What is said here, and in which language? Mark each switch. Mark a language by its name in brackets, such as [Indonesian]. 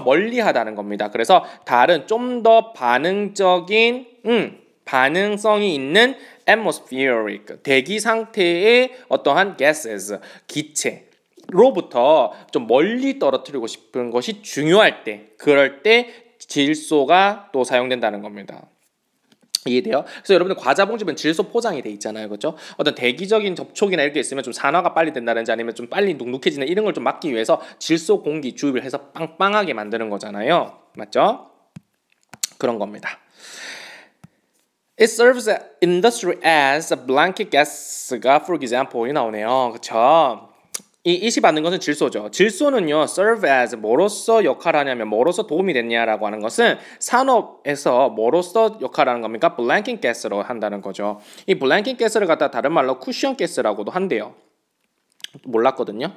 [Korean] 멀리하다는 겁니다. 그래서 다른 좀 더 반응적인 반응성이 있는 atmospheric 대기 상태의 어떠한 gases 기체로부터 좀 멀리 떨어뜨리고 싶은 것이 중요할 때 그럴 때 질소가 또 사용된다는 겁니다. 이해돼요? 그래서 여러분들 과자 봉지면 질소 포장이 돼 있잖아요. 그렇죠? 어떤 대기적인 접촉이나 이렇게 있으면 좀 산화가 빨리 된다든지 아니면 좀 빨리 눅눅해지는 이런 걸 좀 막기 위해서 질소 공기 주입을 해서 빵빵하게 만드는 거잖아요. 맞죠? 그런 겁니다. [English] It serves industry as a blanket gas가 for example이 [Korean] 나오네요. 그렇죠? 이시 받는 것은 질소죠. 질소는요, [English] serve as [Korean] 뭐로서 역할하냐면 뭐로서 도움이 됐냐라고 하는 것은 산업에서 뭐로서 역할하는 겁니까? blanket gas로 한다는 거죠. 이 blanket gas를 갖다 다른 말로 쿠션 가스라고도 한대요. 몰랐거든요.